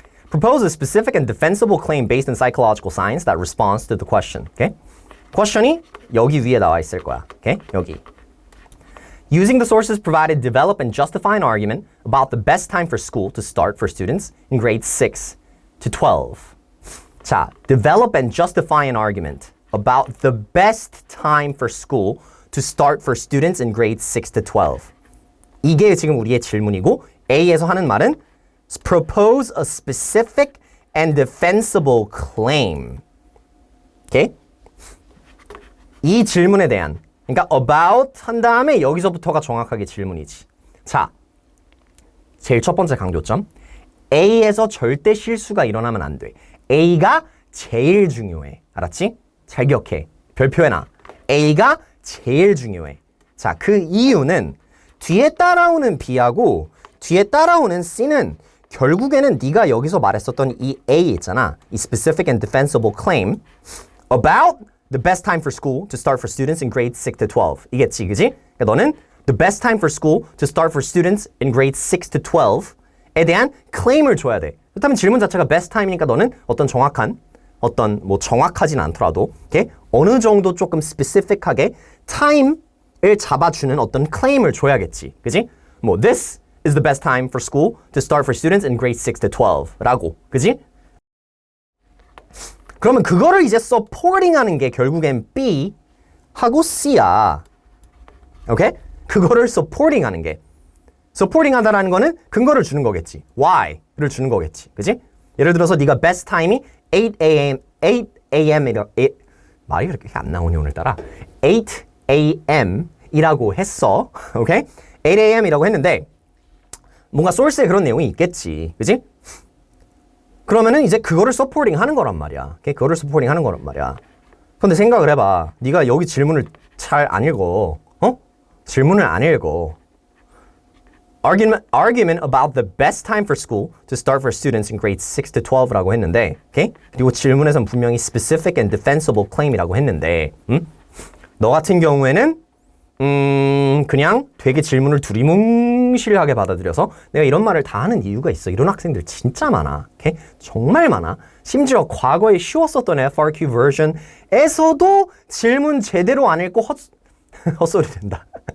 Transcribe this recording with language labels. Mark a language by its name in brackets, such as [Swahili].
[English] Propose a specific and defensible claim based on psychological science that responds to the question. [Korean] 오케이? question이 여기 위에 나와 있을 거야. 오케이? 여기. [English] Using the sources provided, develop and justify an argument about the best time for school to start for students in grades 6 to 12. 자, develop and justify an argument about the best time for school to start for students in grades 6 to 12. [Korean] 이게 지금 우리의 질문이고 A에서 하는 말은 [English] propose a specific and defensible claim. [Korean] 오케이? 이 질문에 대한, 그러니까 about 한 다음에 여기서부터가 정확하게 질문이지. 자, 제일 첫 번째 강조점. A에서 절대 실수가 일어나면 안 돼. A가 제일 중요해. 알았지? 잘 기억해. 별표해놔. A가 제일 중요해. 자, 그 이유는 뒤에 따라오는 B하고 뒤에 따라오는 C는 결국에는 네가 여기서 말했었던 이 A 있잖아. [English] 이 specific and defensible claim about the best time for school to start for students in grades 6 to 12. [Korean] 이겠지, 그지? 그러니까 너는 [English] the best time for school to start for students in grades 6 to 12에 대한 claim을 줘야 돼. [Korean] 그렇다면 질문 자체가 best time이니까 너는 어떤 정확하진 않더라도 okay? 어느 정도 조금 specific하게 time을 잡아주는 어떤 claim을 줘야겠지. 그지? [English] 뭐 this is the best time for school to start for students in grades 6 to 12라고. [Korean] 그지? 그러면 그거를 이제 supporting하는 게 결국엔 B하고 C야. 오케이? 그거를 supporting하는 게. supporting하다라는 거는 근거를 주는 거겠지. Why를 주는 거겠지. 그지? 예를 들어서 네가 best time이 8 a.m. 말이 그렇게 안 나오니 오늘따라 8 a.m.이라고 했어. 오케이? 8 a.m.이라고 했는데 뭔가 소스에 그런 내용이 있겠지. 그지? 그러면은 이제 그거를 서포팅 하는 거란 말이야. 오케이? 그거를 서포팅 하는 거란 말이야. 근데 생각을 해봐. 네가 여기 질문을 잘 안 읽어. 질문을 안 읽어. [English] Argument about the best time for school to start for students in grades 6 to 12라고 했는데, okay? [Korean] 그리고 질문에선 분명히 [English] specific and defensible claim [Korean] 이라고 했는데, 너 같은 경우에는 그냥 되게 질문을 두리뭉실하게 받아들여서 내가 이런 말을 다 하는 이유가 있어. 이런 학생들 진짜 많아. okay? 정말 많아. 심지어 과거에 쉬웠었던 FRQ 버전에서도 질문 제대로 안 읽고 헛소리 된다.